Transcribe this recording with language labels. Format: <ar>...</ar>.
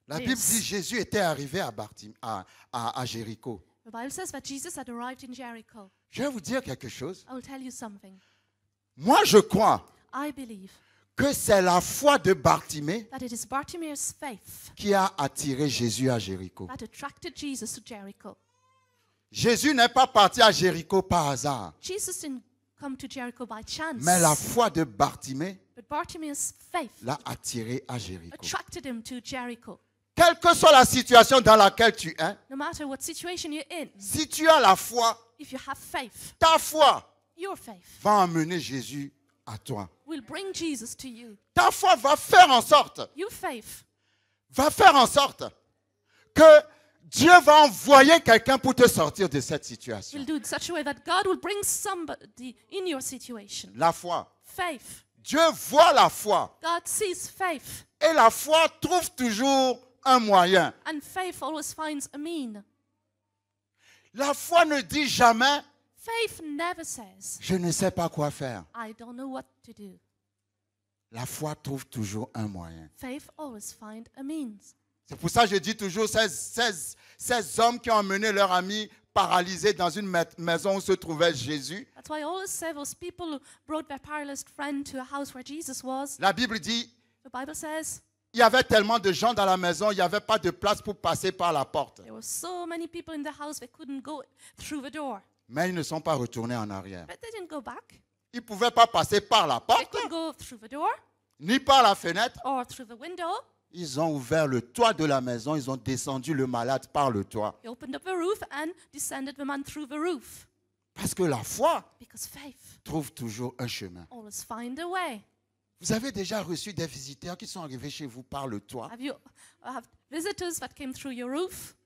<fr>La Bible dit Jésus était arrivé à Jéricho.</fr> <en>The Bible says that Jesus had arrived in Jericho.</en> <fr>Je vais vous dire quelque chose.</fr> <en>I will tell you something.</en> <fr>Moi, je crois</fr> <en>I believe</en> <fr>que c'est la foi de Bartimée</fr> <en>that it is Bartimaeus' faith</en> <fr>qui a attiré Jésus à Jéricho.</fr> <en>that attracted Jesus to Jericho.</en> <fr>Jésus n'est pas parti à Jéricho par hasard.</fr> <en>Jesus didn't come to Jericho by chance.</en> <fr>Mais la foi de Bartimée</fr> <en>But Bartimaeus' faith</en> <fr>l'a attiré à Jéricho.</fr> <en>attracted him to Jericho.</en> <fr>Quelle que soit la situation dans laquelle tu es,</fr> <en>No matter what situation you're in,</en> <fr>si tu as la foi,</fr> <en>if you have faith,</en> <fr>ta foi</fr> <en>your faith</en> <fr>va emmener Jésus à toi.</fr> <en>will bring Jesus to you.</en> <fr>Ta foi va faire en sorte que Dieu va envoyer quelqu'un pour te sortir de cette situation.</fr> <en>Will do it such a way that God will bring somebody in your situation.</en> <fr>La foi.</fr> <en>Faith.</en> <fr>Dieu voit la foi.</fr> <en>God sees faith.</en> <fr>Et la foi trouve toujours un moyen.</fr> <en>And faith always finds a mean.</en> <fr>La foi ne dit jamais,</fr> <en>Faith never says,</en> <fr>je ne sais pas quoi faire.</fr> <en>I don't know what to do.</en> <fr>La foi trouve toujours un moyen.</fr> <en>Faith always finds a means.</en> <fr>C'est pour ça que je dis toujours ces hommes qui ont emmené leur ami paralysé dans une maison où se trouvait Jésus.</fr> <en>That's why I always say those people who brought their paralyzed friend to a house where Jesus was.</en> <fr>La Bible dit,</fr> <en>The Bible says</en> <fr>il y avait tellement de gens dans la maison, il n'y avait pas de place pour passer par la porte.</fr> <en>there were so many people in the house they couldn't go through the door.</en> <fr>Mais ils ne sont pas retournés en arrière.</fr> <en>But they didn't go back.</en> <fr>Ils ne pouvaient pas passer par la</fr> <en>They</en> <fr>porte,</fr> <en>couldn't go through the door</en> <fr>ni par la fenêtre.</fr> <en>or through the window.</en> <fr>Ils ont ouvert le toit de la maison, ils ont descendu le malade par le toit.</fr> <en>They opened up the roof and descended the man through the roof.</en> <fr>Parce que la foi</fr> <en>Because faith</en> <fr>trouve toujours un chemin.</fr> <en>always find a way.</en> <fr>Vous avez déjà reçu des visiteurs qui sont arrivés chez vous par le toit.</fr> <en>Have you have visitors that came through your roof?</en>